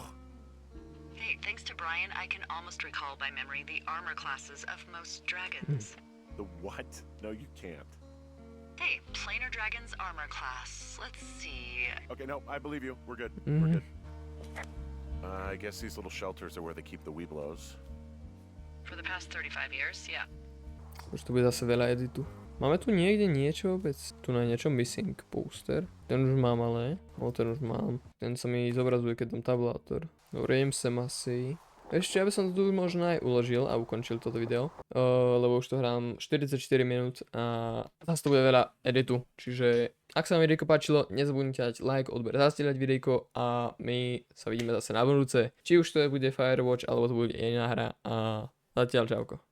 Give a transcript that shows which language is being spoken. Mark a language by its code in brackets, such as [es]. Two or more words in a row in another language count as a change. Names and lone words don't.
[en] Hey, thanks to Brian, I can almost recall by memory the armor classes of most dragons. the what? No, you can't. Hey, planar dragon's armor class. Let's see. Okay, no, I believe you. We're good. We're good. I guess these little shelters are where they keep the weeblos. For the past 35 years, yeah. [sk] Už to bude zase veľa editu. Máme tu niekde niečo vôbec? Tu na niečo [en] missing poster. [sk] Ten už mám ale. Ten už mám. Ten sa mi zobrazuje, keď dám tabulátor. Dobre, idem sem asi. Ešte, aby som to tu možno aj uložil a ukončil toto video, lebo už to hrám 44 minút a zase to bude veľa editu, čiže ak sa vám videjko páčilo, nezabudnite dať like, odber, zazdieľať videjko a my sa vidíme zase na budúce, či už to bude Firewatch alebo to bude iná hra a zatiaľ čauko.